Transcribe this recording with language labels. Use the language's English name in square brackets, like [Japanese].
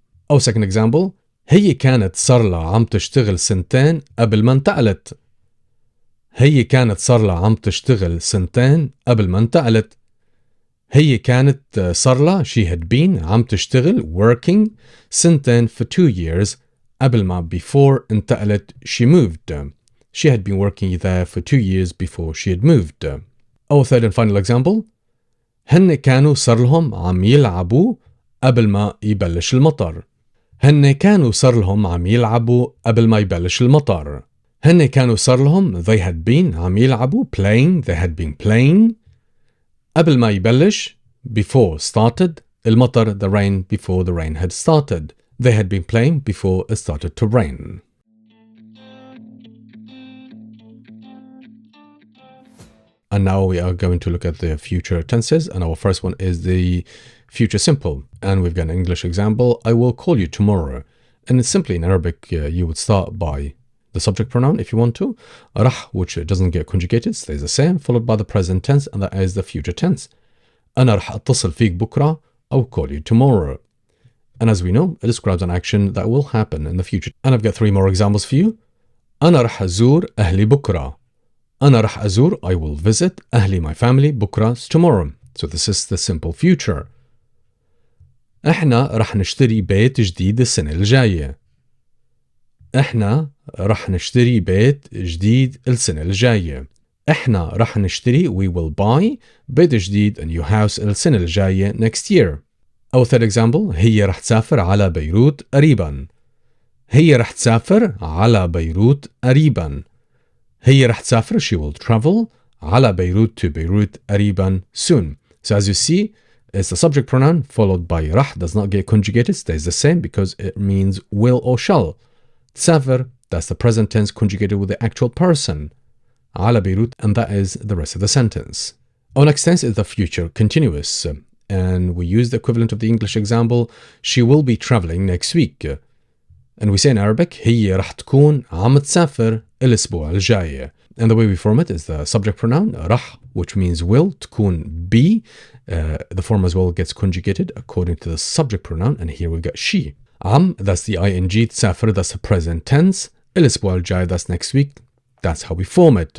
[English] Our second example, [Arabic] هي كانت صار لها عم تشتغل سنتين قبل ما انتقلت. هي كانت صار لها عم تشتغل سنتين قبل ما انتقلت. هي كانت صار لها, [English] she had been, [Arabic] عم تشتغل, [English] working, [Arabic] سنتين [English] for 2 years, [Arabic] قبل ما, [English] before [Arabic] انتقلت, [English] she moved. She had been working there for 2 years before she had moved. Our third and final example, [Arabic] هن كانوا صار لهم عم يلعبوا قبل ما يبلش المطر. هن كانوا صار لهم عم يلعبوا قبل ما يبلش المطر. هن كانوا صار لهم, [English] they had been, [Arabic] عم يلعبوا, [English] playing, they had been playing. [Arabic] قبل ما يبلش, [English] before started, [Arabic] المطر, [English] the rain, before the rain had started. They had been playing before it started to rain. And now we are going to look at the future tenses, and our first one is the future simple. And we've got an English example, I will call you tomorrow. And it's simply in Arabic, you would start by the subject pronoun if you want to. رح, which doesn't get conjugated, stays the same, followed by the present tense, and that is the future tense. [Arabic] أنا رح أتصل فيك بكرة, [English] I will call you tomorrow. And as we know, it describes an action that will happen in the future. And I've got 3 more examples for you. [Arabic] أنا رح أزور أهلي بكرة. أنا رح أزور, [English] I will visit, [Arabic] أهلي, [English] my family, [Arabic] بكرة, [English] tomorrow. So this is the simple future. [Arabic] إحنا رح نشتري بيت جديد السنة الجاية. إحنا رح نشتري بيت جديد السنة الجاية. إحنا رح نشتري, [English] we will buy, [Arabic] بيت جديد, [English] a new house [Arabic] السنة الجاية, [English] next year. Our third example, [Arabic] هي رح تسافر على بيروت قريبا. هي رح تسافر على بيروت قريبا. هي رح تسافر, [English] she will travel, [Arabic] على بيروت, [English] to Beirut, [Arabic] قريبا, [English] soon. So as you see, it's the subject pronoun followed by رح, does not get conjugated, stays the same because it means will or shall. تسافر, that's the present tense conjugated with the actual person. [Arabic] على بيروت, [English] and that is the rest of the sentence. Our next tense is the future continuous. And we use the equivalent of the English example, she will be traveling next week. And we say in Arabic, [Arabic] هي رح تكون عم تسافر الأسبوع الجاي. [English] And the way we form it is the subject pronoun, رح, which means will, تكون be. The form as well gets conjugated according to the subject pronoun, and here we got she. عم, that's the ing, تسافر, that's the present tense. [Arabic] الأسبوع الجاي, [English] that's next week. That's how we form it.